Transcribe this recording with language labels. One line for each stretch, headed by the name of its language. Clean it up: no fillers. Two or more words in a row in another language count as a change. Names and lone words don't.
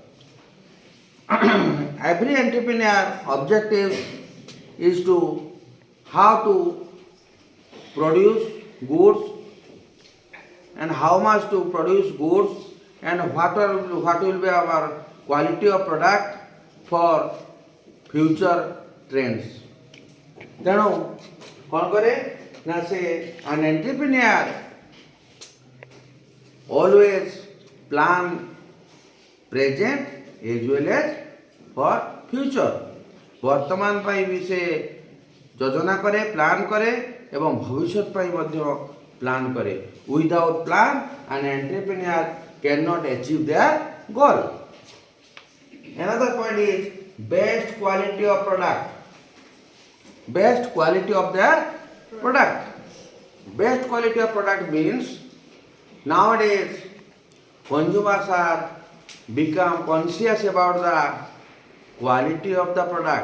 English: Every entrepreneur objective is to how to produce goods and how much to produce goods and what will be our quality of product for future trends.
Odia: ତେଣୁ କ'ଣ କରେ ନା ସେ
English: an entrepreneur always plan present as well as for future.
Odia: ବର୍ତ୍ତମାନ ପାଇଁ ବି ସେ ଯୋଜନା କରେ ପ୍ଲାନ୍ କରେ ଏବଂ ଭବିଷ୍ୟତ ପାଇଁ ମଧ୍ୟ ପ୍ଲାନ୍ କରେ.
English: Without plan an entrepreneur cannot achieve their goal. Another point is best quality of product. Best quality of their product. Best quality of product means nowadays consumers are become conscious about the quality of the product.